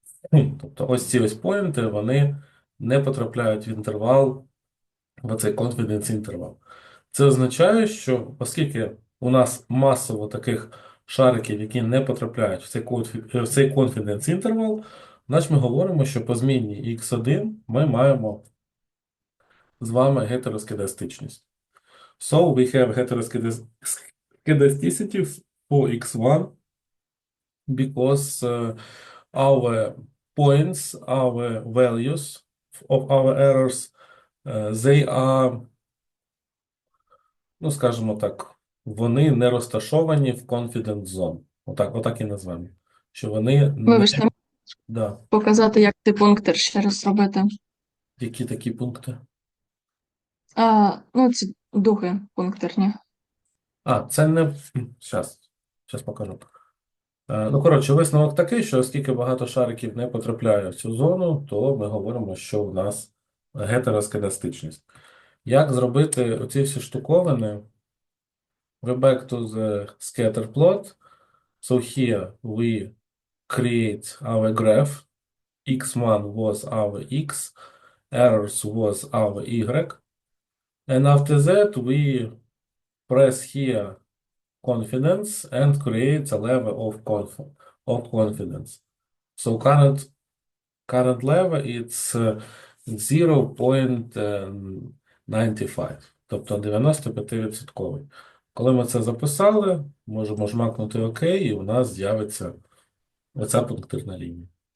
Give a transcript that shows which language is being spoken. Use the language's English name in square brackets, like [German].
[Ukrainian] Тобто ось ці ось поінти, вони не потрапляють в інтервал, в цей confidence інтервал. Це означає, що оскільки у нас масово таких шариків, які не потрапляють в цей confidence інтервал, значить ми говоримо, що по змінній x1 ми маємо з вами гетероскедастичність. [English] So we have heteroskedasticity for x1 because our points, our values of our errors, they are, [Ukrainian] ну, скажімо так, вони не розташовані в confidence zone. Отак і назвемо. Що вони не. Вибачте, Да. показати, як ти пунктир ще раз робити. Які такі пункти? Ну, ці духи пунктирні. Це не. Щас покажу. Ну, коротше, висновок такий, що оскільки багато шариків не потрапляє в цю зону, то ми говоримо, що у нас гетероскедастичність. Як зробити оці всі штуковини? [English] We back to the scatter plot. So here we create our graph. X1 was our X, errors was our Y. And after that, we press here confidence and create a level of confidence. So current level it's 0.95, [Ukrainian] тобто 95%. Коли ми це записали, можемо жмакнути ОК, і у нас з'явиться оця пунктирна лінія.